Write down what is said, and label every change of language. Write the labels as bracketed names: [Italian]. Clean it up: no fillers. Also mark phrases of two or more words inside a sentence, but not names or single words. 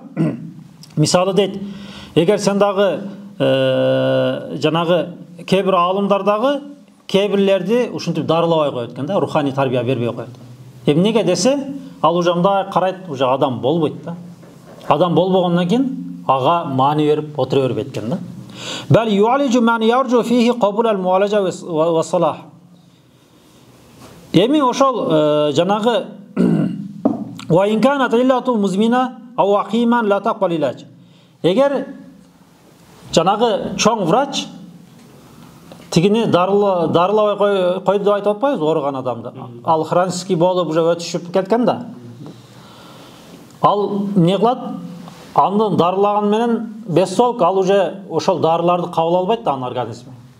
[Kyrgyz] Мисалы дейт, эгер сен дагы жанагы кээ бир алымдардагы кээ-бирлерди ушинтип дарылабай коет экен да, руханий тарбия бербей коет. Эмнеге десе, ал уже мындай карайт, уже адам болбойт да. Адам болбогондон кийин ага маани берип отура бербейт экен да. [Arabic] بل يعالج من يرجو فيه قبول المعالجة والصلاح. [Kyrgyz] Эми ошол жанагы [Arabic] وإن كانت العلة مزمنة أو عقيمة لا تقبل العلاج. [Kyrgyz] Эгер жанагы чоң врач тигини дарылабай койду деп айтып атпайбыз оорган адамды. Ал хронический болуп уже өтүшүп кеткен да. Ал не кылат? Аны дарылаган менен 5 сол ал уже ошол дарыларды кабыл албайт да анын организми.